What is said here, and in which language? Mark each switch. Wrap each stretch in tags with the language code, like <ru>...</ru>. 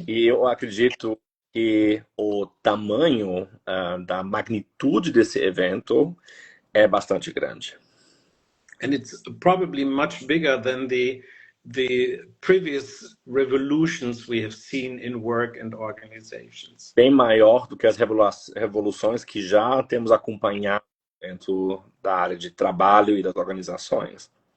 <pt>E eu acredito que o tamanho da magnitude desse evento é bastante grande.</pt> <en>And it's probably much bigger than the previous revolutions we have seen in work and organizations.</en> <pt>Bem maior do que as revoluções que já temos acompanhado dentro da área de trabalho e das organizações.</pt>